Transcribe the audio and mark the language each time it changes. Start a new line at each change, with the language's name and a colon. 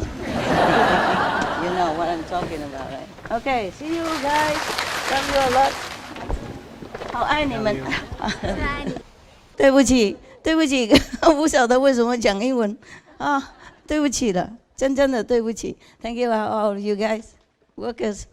English: You know what I'm talking about, right? Okay, see you guys. Love you a lot.
Chinese: 好爱你们。对不起，对不起，我不晓得为什么讲英文啊，对不起了，真正的对不起。
English: Thank you all you guys, workers.